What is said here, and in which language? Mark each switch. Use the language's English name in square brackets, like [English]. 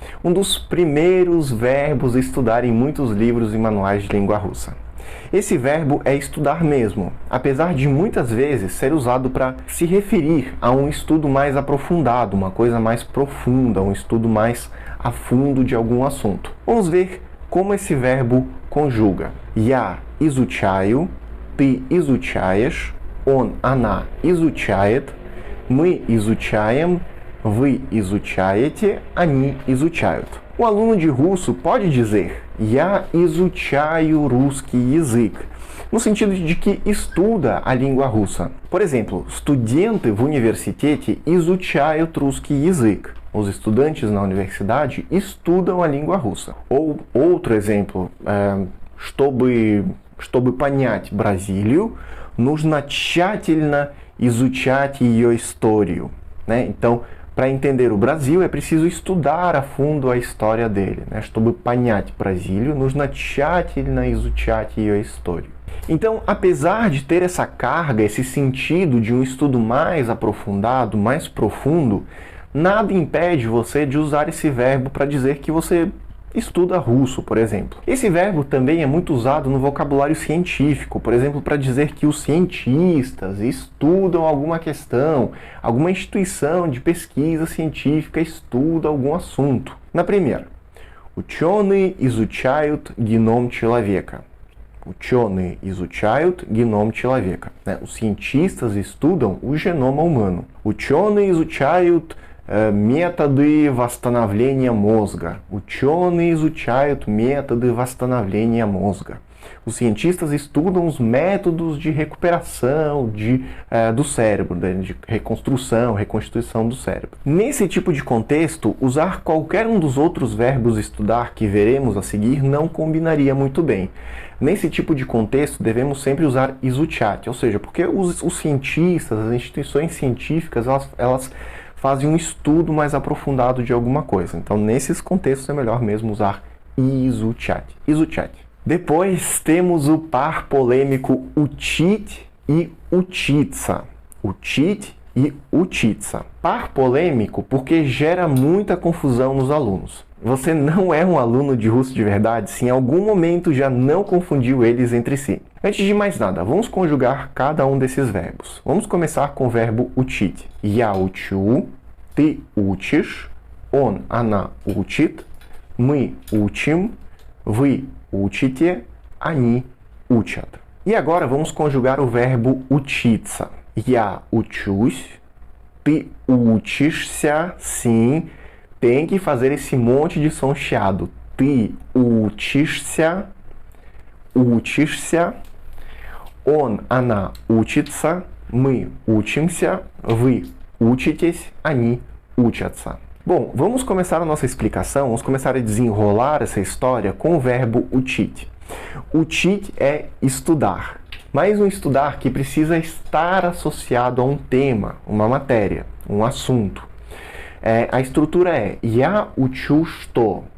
[Portuguese] Um dos primeiros verbos a estudar em muitos livros e manuais de língua russa. Esse verbo é estudar mesmo, apesar de muitas vezes ser usado para se referir a um estudo mais aprofundado, uma coisa mais profunda, um estudo mais a fundo de algum assunto. Vamos ver como esse verbo conjuga. [Russian] Я изучаю, ты изучаешь, он, она изучает, мы изучаем, вы изучаете, они изучают. [Portuguese] O aluno de russo pode dizer [Russian] Я изучаю русский язык, [Portuguese] no sentido de que estuda a língua russa. Por exemplo, [Russian] студенты в университете изучают русский язык. [Portuguese] Os estudantes na universidade estudam a língua russa. Ou outro exemplo, [Russian] чтобы понять Бразилию, нужно тщательно изучать ее историю. [Portuguese] Né? Então, para entender o Brasil, é preciso estudar a fundo a história dele. Né? [Russian] Чтобы понять Бразилию, нужно тщательно изучать ее историю. [Portuguese] Então, apesar de ter essa carga, esse sentido de um estudo mais aprofundado, mais profundo, nada impede você de usar esse verbo para dizer que você estuda russo, por exemplo. Esse verbo também é muito usado no vocabulário científico, por exemplo, para dizer que os cientistas estudam alguma questão, alguma instituição de pesquisa científica estuda algum assunto. Na primeira, [Russian] ученые изучают геном человека. Ученые изучают геном человека. [Portuguese] Os cientistas estudam o genoma humano. [Russian] Ученые изучают методы восстановления мозга. Ученые изучают методы восстановления мозга. [Portuguese] Os cientistas estudam os métodos de recuperação do cérebro, de reconstrução, reconstituição do cérebro. Nesse tipo de contexto, usar qualquer um dos outros verbos estudar que veremos a seguir não combinaria muito bem. Nesse tipo de contexto, devemos sempre usar изучать, ou seja, porque os cientistas, as instituições científicas, elas fazem um estudo mais aprofundado de alguma coisa. Então, nesses contextos, é melhor mesmo usar изучать. [Russian] Изучать. [Portuguese] Depois, temos o par polêmico учить e учиться. [Russian] Учить e учиться. [Portuguese] Par polêmico porque gera muita confusão nos alunos. Você não é um aluno de russo de verdade se em algum momento já não confundiu eles entre si. Antes de mais nada, vamos conjugar cada um desses verbos. Vamos começar com o verbo учить. [Russian] Я учу, ты учишь, он, она учит, мы учим, вы учите, они учат. [Portuguese] E agora vamos conjugar o verbo учиться. [Russian] Я учусь, ты учишься, [Portuguese] sim, tem que fazer esse monte de som chiado. [Russian] Ты учишься, учишься, он, она учится, мы учимся, вы учитесь, они учатся. [Portuguese] Bom, vamos começar a nossa explicação, vamos começar a desenrolar essa história com o verbo учить. Учить é estudar, mas um estudar que precisa estar associado a um tema, uma matéria, um assunto. A estrutura é [Russian] Я учу что.